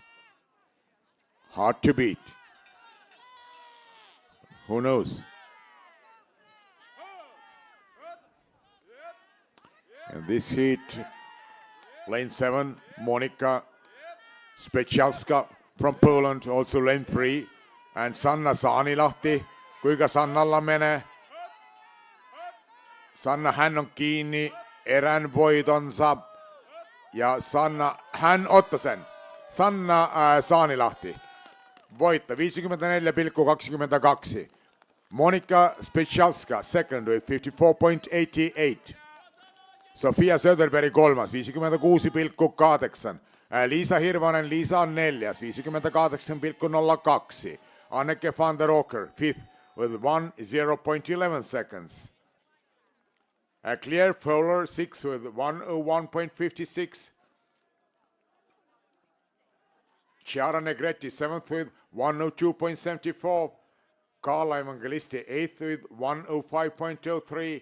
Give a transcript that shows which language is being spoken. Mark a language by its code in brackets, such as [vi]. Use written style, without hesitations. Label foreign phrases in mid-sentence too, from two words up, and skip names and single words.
[en] Hard to beat. Who knows? In this heat, lane 7, Monika Spejchalska from Poland, also lane 3, and Sanna Saanilahti. [fi] Kuinka Sannalla menee? Sanna, hän on kiinni erän voitonsa. Ja Sanna, hän ottaa sen. Sanna Saanilahti voittaa 54,22. [en] Monika Spejchalska second with 54.88. [fi] Sofia Söderberg 3, 56,8. Liisa Hirvonen, Liisa on 4, 58,02. [en] Anneke van der Oker 5th with 1:0.11 seconds. Claire Fowler 6th with 1:01.56. Chiara Negretti 7th with 1:02.74. Carla Evangelisti 8th with 1:05.03.